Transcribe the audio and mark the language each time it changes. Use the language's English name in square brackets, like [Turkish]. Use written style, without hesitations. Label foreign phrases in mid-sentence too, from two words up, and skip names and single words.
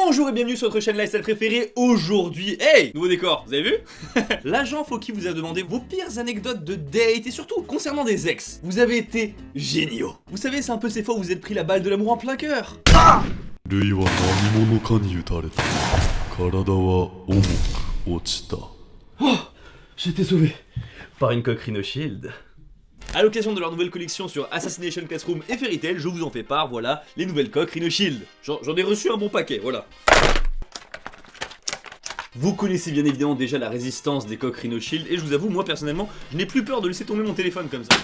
[French] et bienvenue sur votre chaîne lifestyle préférée. Aujourd'hui, hey, nouveau décor, vous avez vu? L'agent Fauki vous a demandé vos pires anecdotes de date et surtout concernant des ex. Vous avez été géniaux. Vous savez, c'est un peu ces fois où vous êtes pris la balle de l'amour en plein cœur. Ah! [Japanese] ルイは何者かに撃たれた。体は重く落ちた。 [French] Oh, j'ai été sauvé par une coque Rhino Shield. A l'occasion de leur nouvelle collection sur Assassination Classroom et Fairy Tail, je vous en fais part, voilà, les nouvelles coques Rhino Shield. J'en ai reçu un bon paquet, voilà. Vous connaissez bien évidemment déjà la résistance des coques Rhino Shield, et je vous avoue, moi personnellement, je n'ai plus peur de laisser tomber mon téléphone comme ça.